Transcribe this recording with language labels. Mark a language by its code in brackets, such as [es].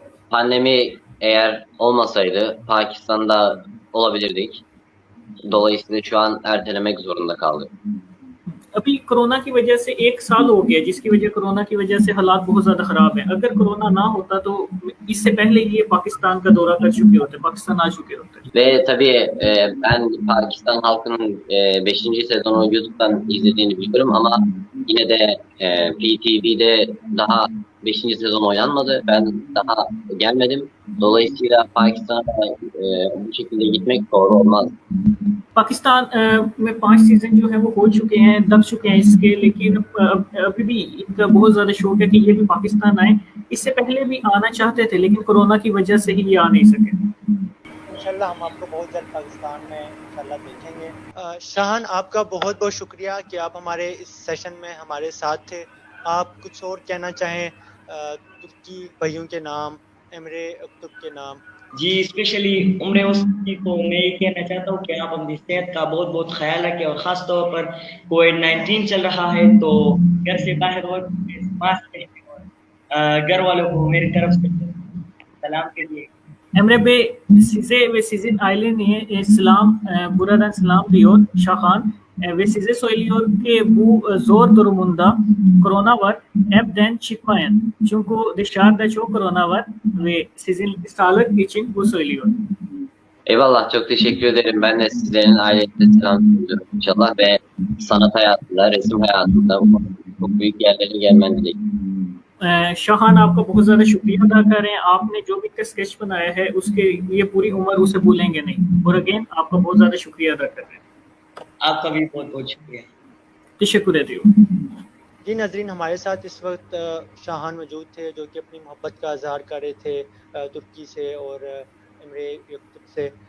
[tr] Pandemi eğer olmasaydı Pakistan'da olabilirdik. Dolayısıyla şu an ertelemek zorunda kaldık. [hi] अभी corona की वजह से 1 साल हो गया, जिसकी वजह कोरोना की वजह से हालात बहुत ज़्यादा ख़राब हैं। अगर कोरोना ना होता तो इससे पहले ये पाकिस्तान का दौरा कर चुके होते, पाकिस्तान आ चुके होते। [tr] Ve tabii ben Pakistan halkının 5. sezonu YouTube'dan izlediğini biliyorum ama yine de PTV'de daha 5. sezon oynanmadı. Ben daha gelmedim. Dolayısıyla Pakistan'a bu şekilde gitmek doğru olmaz. [hi] Pakistan में 5 सीज़न जो है वो हो चुके हैं, दब चुके हैं इसके, लेकिन अभी भी इनका बहुत ज़्यादा शौक है कि ये भी पाकिस्तान आए। इससे पहले भी आना चाहते थे, लेकिन कोरोना की वजह से ही ये आ नहीं सके। इंशाल्लाह हम आपको बहुत जल्द पाकिस्तान में इंशाल्लाह देखेंगे। शाहान, आपका बहुत बहुत शुक्रिया कि आप हमारे इस सेशन में हमारे साथ थे। आप कुछ और कहना चाहें तुर्की भाइयों के नाम, एमरे अक्तुब के नाम? जी, स्पेशली उम्र वसती को मैं ये कहना चाहता हूँ कि आप अपनी सेहत का बहुत बहुत ख्याल रखें और ख़ास तौर पर कोविड-19 चल रहा है तो घर से बाहर हो मास्क पहने और घर वालों को मेरी तरफ से सलाम कीजिए. [tr] Emre Bey, size ve sizin ailenize selam, buradan selam diyor Şahan ve size söylüyor ki bu zor durumunda korona var, evden çıkmayın. Çünkü dışarıda çok korona var ve sizin sağlık için bu söylüyor. Eyvallah, çok teşekkür ederim. Ben de sizlerin ailenize selam sunuyorum inşallah ve sanat hayatında, resim hayatında çok büyük yerlere gelmen dileğiyle. [hi] शाहान, आपका बहुत ज़्यादा शुक्रिया अदा करें। आपने जो भी sketch बनाया है उसके लिए पूरी उम्र उसे भूलेंगे नहीं। और अगेन आपका बहुत ज़्यादा शुक्रिया अदा कर रहे हैं। आपका भी बहुत बहुत शुक्रिया। तशक्कुर है। जी नाज़रीन, हमारे साथ इस वक्त शाहान मौजूद थे जो कि अपनी मोहब्बत का इजहार कर रहे थे तुर्की से और इमरे यक्तुब से।